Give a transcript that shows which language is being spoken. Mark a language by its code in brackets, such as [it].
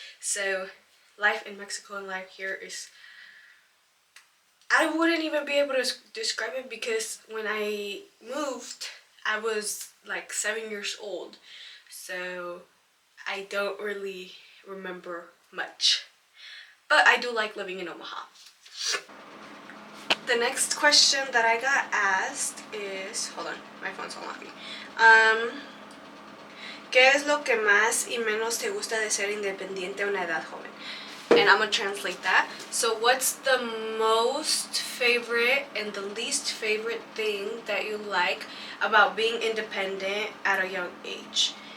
[en] So life in Mexico and life here is, I wouldn't even be able to describe it because when I moved, I was like 7 years old. So I don't really remember much. But I do like living in Omaha. The next question that I got asked is, hold on, my phone's unlocking. [es] ¿Qué es lo que más y menos te gusta de ser independiente a una edad joven? [en] And I'm gonna translate that. So what's the most favorite and the least favorite thing that you like about being independent at a young age?